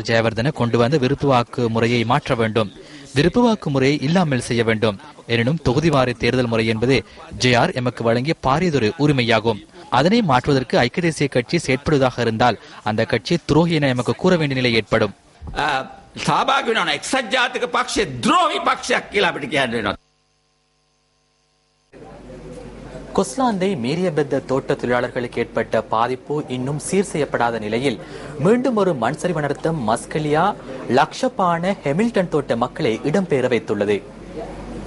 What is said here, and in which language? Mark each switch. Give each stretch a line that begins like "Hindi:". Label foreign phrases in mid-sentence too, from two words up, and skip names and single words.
Tamil: ஜெயவர்தன கொண்டு வந்த விருப்பு வாக்கு முறையை மாற்ற வேண்டும். விருப்பு வாக்கு முறையை இல்லாமல் செய்ய வேண்டும். எனினும் தொகுதிவாரி தேர்தல் முறை என்பது ஜே.ஆர். எமக்கு வழங்கிய பாரியதொரு உரிமையாகும். அதனை மாற்றுவதற்கு ஐக்கிய தேசிய கட்சி செயற்படுவதாக இருந்தால் அந்த கட்சி துரோகி என எமக்கு கூற வேண்டிய நிலை ஏற்படும்.
Sinhala: සහභාගී වෙනවා එක්සත් ජාතික පක්ෂයේ ද්‍රෝහී පක්ෂයක් කියලා අපිට කියන්න වෙනවා.
Tamil: கொஸ்லாந்தை மீரியபெத்த தோட்ட தொழிலாளர்களுக்கு ஏற்பட்ட பாதிப்பு இன்னும் சீர் செய்யப்படாத நிலையில் மீண்டும் ஒரு மண் சரிவு நடத்த மஸ்கலியா லக்ஷபான ஹெமில்டன் தோட்ட மக்களை இடம்பெயர வைத்துள்ளது.